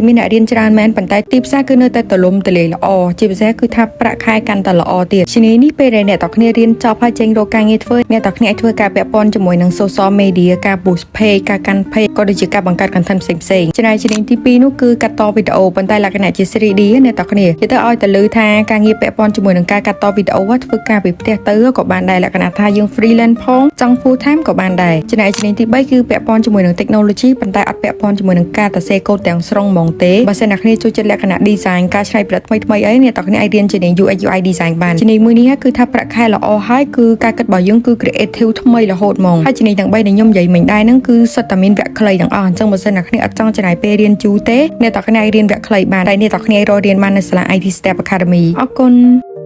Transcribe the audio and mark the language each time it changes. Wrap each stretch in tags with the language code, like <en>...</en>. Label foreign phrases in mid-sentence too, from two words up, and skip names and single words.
<km>មានអ្នករៀនច្រើនមែនប៉ុន្តែទីផ្សារគឺនៅតែទលំទលាយល្អជាពិសេសគឺថាប្រាក់ខែកាន់តែល្អទៀតជំនាញនេះពេលដែលអ្នកទាំងគ្នារៀនចប់ហើយចេញរកការងារធ្វើអ្នកទាំងគ្នាអាចធ្វើការពាក់ព័ន្ធជាមួយនឹង</km> <en>social media</en> <km>ការ</km> <en>boost page</en> <km>ការកាន់ page ក៏ដូចជាការបង្កើត content ផ្សេងៗចំណែកជំនាញទី2នោះគឺកាត់តវីដេអូប៉ុន្តែលក្ខណៈជា 3D អ្នកទាំងគ្នានិយាយទៅឲ្យតែលើថាការងារពាក់ព័ន្ធ ជាមួយនឹងការកាត់តវីដេអូធ្វើការពីផ្ទះទៅក៏បានដែរលក្ខណៈថាយើង freelance ផងចង់</km> <en>full time</en> <km>ក៏បានដែរចំណែកជំ នាញទី3គឺពាក់ព័ន្ធជាមួយនឹង technology ប៉ុន្តែអត់ពាក់ព័ន្ធជាមួយនឹងការសរសេរកូដទាំងស្រុងហ្មងទេបើសិនអ្នកគ្នាចូលចិត្តលក្ខណៈ design ការច្នៃប្រឌិតថ្មីៗអីអ្នកទាំងគ្នាអាចរៀនជំនាញ</km> <en>UX UI design</en> <km>បានជំនាញមួយនេះគឺថាប្រាក់ខែល្អហើយគឺការគិតរបស់យើងគឺ creative ថ្មីរហូតហ្មងហើយជំនាញទាំង3ដែលខ្ញុំនិយាយមិញដែរហ្នឹងគឺសុទ្ធតែមានវគ្គខ្លីទាំងអស់អញ្ចឹងបើសិនអ្នកគ្នាអត់ចង់ចំណាយពេលរៀនយូរទេអ្នកទាំងគ្នាអាចរៀនវគ្គខ្លីបានតែអ្នកទាំងគ្នារករៀនបាននៅសាលា IT Step Academy អរគុណ</km>